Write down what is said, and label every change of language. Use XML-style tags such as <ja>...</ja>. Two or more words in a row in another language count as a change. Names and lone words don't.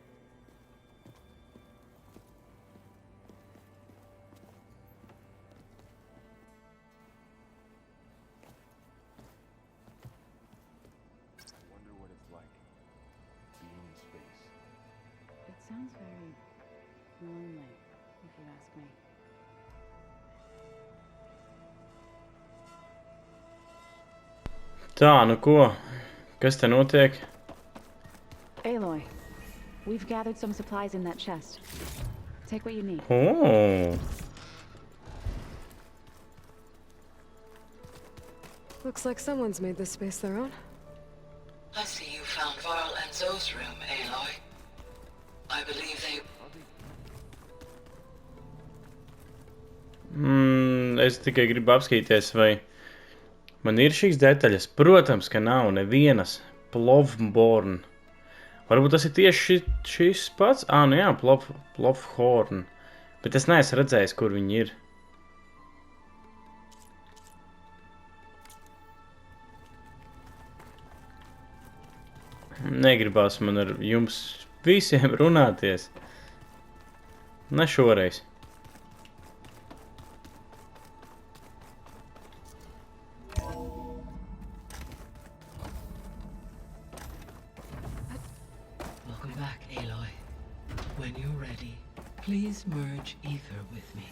<en>Wonder what it's like, being in space. It sounds very lonely, if you ask me.</en> <lv>Tā, nu ko? Kas te notiek?</lv> <en>Aloy, we've gathered some supplies in that chest. Take what you need. Oh. Looks like someone's made this space their own. I see you found Varl and Zoe's room, Aloy. I believe they...</en> <lv>Es tikai gribu apskatīties, vai man ir šīs detaļas. Protams, ka nav nevienas. Plovborn. Varbūt tas ir tieši šis pats? Nu jā, Plovhorn. Bet es neesmu redzējis, kur viņi ir. Negribās man ar jums visiem runāties. Ne šoreiz.</lv> <en>Welcome back, Aloy. When you're ready, please merge ether with me.</en>